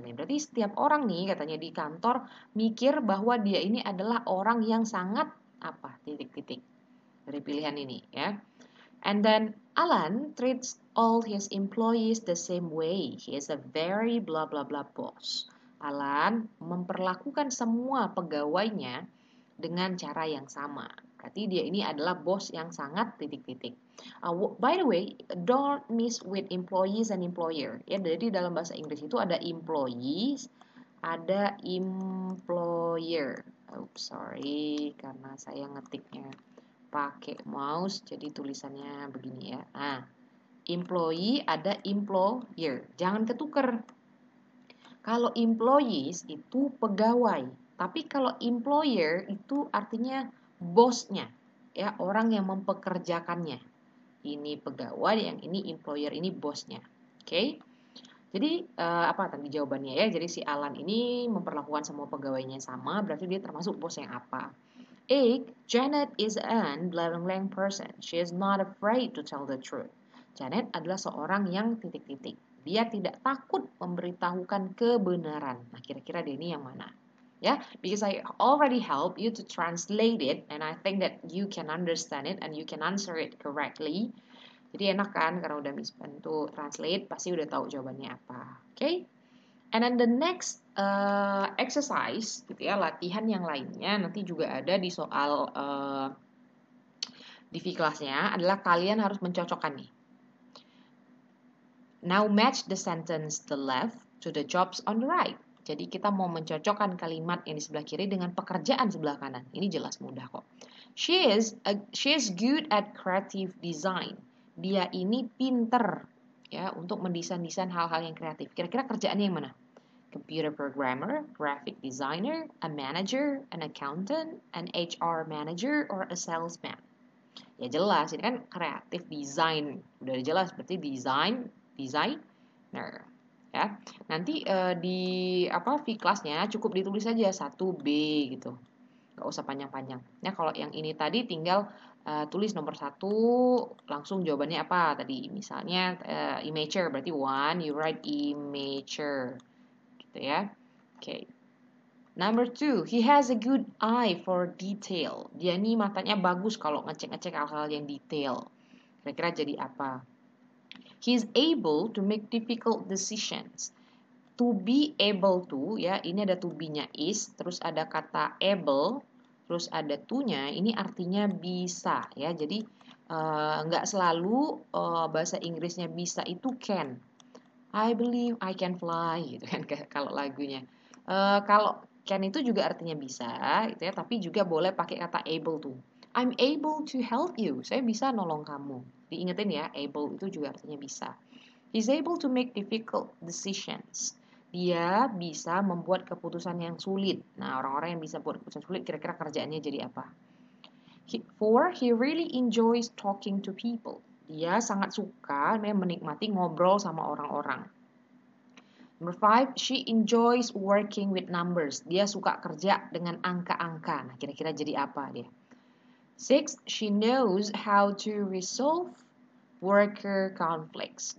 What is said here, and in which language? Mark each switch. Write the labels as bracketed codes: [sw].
[id] Berarti setiap orang nih katanya di kantor mikir bahwa dia ini adalah orang yang sangat apa? Titik-titik dari pilihan ini ya. [en] And then Alan treats all his employees the same way. He is a very blah blah blah boss. [id] Alan memperlakukan semua pegawainya dengan cara yang sama. Berarti dia ini adalah bos yang sangat titik-titik. [en] By the way, don't miss with employees and employer. [id] Ya, jadi dalam bahasa Inggris itu ada employees, ada employer. Oops, sorry, karena saya ngetiknya pakai mouse, jadi tulisannya begini ya. Nah, employee ada employer. Jangan ketuker. Kalau employees itu pegawai, tapi kalau employer itu artinya bosnya, ya, orang yang mempekerjakannya. Ini pegawai, yang ini employer, ini bosnya. Oke? Jadi apa tadi jawabannya ya? Jadi si Alan ini memperlakukan semua pegawainya sama, berarti dia termasuk bos yang apa? [en] A. Janet is an blank blank person. She is not afraid to tell the truth. [id] Janet adalah seorang yang titik-titik. Dia tidak takut memberitahukan kebenaran. Nah, kira-kira dia ini yang mana? [en] Ya, because I already helped you to translate it, and I think that you can understand it and you can answer it correctly. [id] Jadi enak kan, karena udah Miss bantu translate, pasti udah tahu jawabannya apa. Oke? [en] And then the next exercise, [id] gitu ya, latihan yang lainnya nanti juga ada di soal di kelasnya adalah kalian harus mencocokkan nih. [en] Now match the sentence the left to the jobs on the right. [id] Jadi kita mau mencocokkan kalimat yang di sebelah kiri dengan pekerjaan sebelah kanan. Ini jelas mudah kok. [en] She is good at creative design. [id] Dia ini pinter ya untuk mendesain-desain hal-hal yang kreatif. Kira-kira kerjaannya yang mana? [en] Computer programmer, graphic designer, a manager, an accountant, an HR manager, or a salesman. [id] Ya jelas, ini kan kreatif design. Udah jelas, berarti designer. Ya. Nanti di V kelasnya cukup ditulis saja 1B gitu. Gak usah panjang-panjang. Ya kalau yang ini tadi tinggal tulis nomor 1, langsung jawabannya apa tadi. Misalnya imager, berarti 1, [en] you write imager. [id] Gitu ya. Okay. [en] Number 2, he has a good eye for detail. [id] Dia ini matanya bagus kalau ngecek-ngecek hal-hal yang detail. Kira-kira jadi apa? [en] He is able to make difficult decisions. [id] To be able to, ya, ini ada to be-nya is, terus ada kata able, terus ada to-nya, ini artinya bisa, ya. Jadi nggak selalu bahasa Inggrisnya bisa itu can. [en] I believe I can fly, [id] gitu kan kalau lagunya. Kalau can itu juga artinya bisa, gitu ya, tapi juga boleh pakai kata able to. [en] I'm able to help you. [id] Saya bisa nolong kamu. Diingetin ya, able itu juga artinya bisa. [en] He's able to make difficult decisions. [id] Dia bisa membuat keputusan yang sulit. Nah, orang-orang yang bisa buat keputusan sulit, kira-kira kerjaannya jadi apa? 4, [en] he really enjoys talking to people. [id] Dia sangat suka menikmati ngobrol sama orang-orang. [en] Number 5, she enjoys working with numbers. [id] Dia suka kerja dengan angka-angka. Nah, kira-kira jadi apa dia? [en] 6, she knows how to resolve worker conflicts.